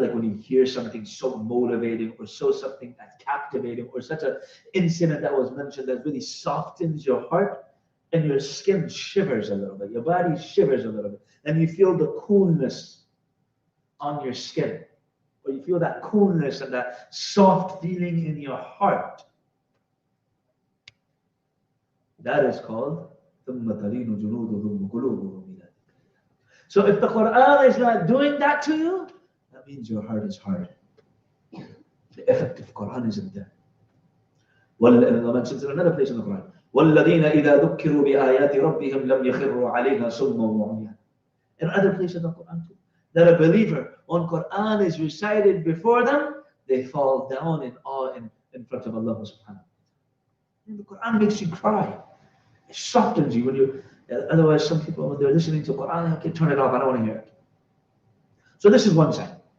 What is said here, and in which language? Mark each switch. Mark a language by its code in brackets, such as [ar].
[en] Like when you hear something so motivating or something that's captivating or such an incident that was mentioned that really softens your heart and your skin shivers a little bit. Your body shivers a little bit. And you feel the coolness on your skin. Or you feel that coolness and that soft feeling in your heart. That is called [ar] ثُمَّ تَلِينُ جُلُودُهُمْ وَقُلُوبُهُمْ إِلَى ذِكْرِ اللَّهِ. [en] So if the Quran is not doing that to you, that means your heart is hard. The effect of Quran isn't there. Allah mentions in another place in the Quran, [ar] وَالَّذِينَ إِذَا ذُكِّرُوا بِآيَاتِ رَبِّهِمْ لَمْ يَخِرُّوا عَلَيْهَا صُمًّا وَعُمْيَانًا. [en] In other places in the Quran too, that a believer, when Quran is recited before them, they fall down in awe in front of Allah subhanahu wa ta'ala. And the Quran makes you cry. It softens you when you. Otherwise, some people, when they're listening to Quran, okay, turn it off, I don't want to hear it. So this is one sign.